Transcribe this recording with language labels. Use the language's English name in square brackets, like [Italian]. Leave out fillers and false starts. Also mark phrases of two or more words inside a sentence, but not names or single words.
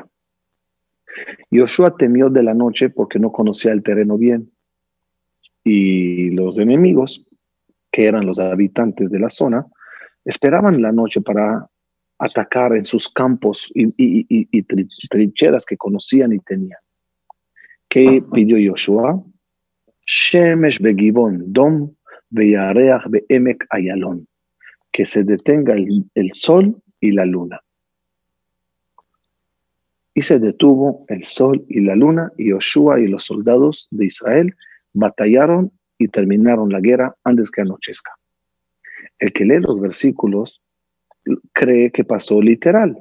[Spanish] Yoshua temió de la noche porque no conocía el terreno bien. Y los enemigos, que eran los habitantes de la zona, esperaban la noche para atacar en sus campos y trincheras que conocían y tenían. ¿Qué pidió Yoshua? [Hebrew] שמש בגבעון דום וירח בעמק אילון. [Spanish] Que se detenga el sol y la luna. Y se detuvo el sol y la luna, y Yoshua y los soldados de Israel batallaron y terminaron la guerra antes que anochezca. El que lee los versículos cree que pasó literal.